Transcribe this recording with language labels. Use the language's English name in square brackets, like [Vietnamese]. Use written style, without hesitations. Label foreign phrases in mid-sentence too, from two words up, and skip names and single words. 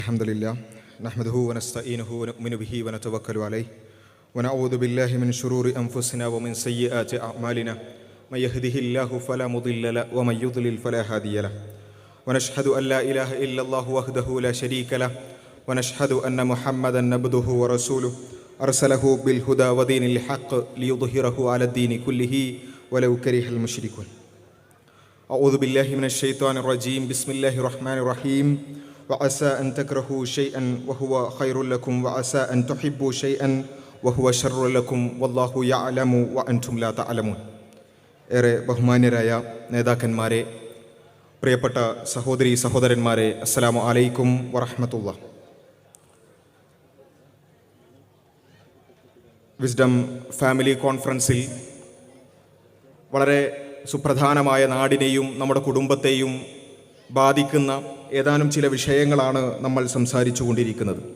[Arabic] الحمد لله، نحمده ونستعينه ونؤمن به ونتوكل عليه ونعوذ بالله من شرور أنفسنا ومن سيئات أعمالنا من يهده الله فلا مضل له ومن يضلل فلا هادي له ونشهد أن لا إله إلا الله وحده لا شريك له ونشهد أن محمدا عبده ورسوله أرسله بالهدى ودين الحق ليظهره على الدين كله ولو كره المشركون. أعوذ بالله من الشيطان الرجيم. بسم الله الرحمن الرحيم. وعسى أن تكرهوا شيئا وهو خير لكم وعسى أن تحبوا شيئا وهو شر لكم والله يعلم وأنتم لا تعلمون. [Malayalam] ഏറെ ബഹുമാന്യരായ നേതാക്കന്മാരെ, പ്രിയപ്പെട്ട സഹോദരി സഹോദരന്മാരെ, [Arabic] السلام عليكم ورحمة الله. [Malayalam] വിസ്ഡം ഫാമിലി കോൺഫറൻസിൽ വളരെ സുപ്രധാനമായ നാടിനെയും നമ്മുടെ കുടുംബത്തെയും ബാധിക്കുന്ന ഏതാനും ചില വിഷയങ്ങളാണ് നമ്മൾ സംസാരിച്ചു കൊണ്ടിരിക്കുന്നത്.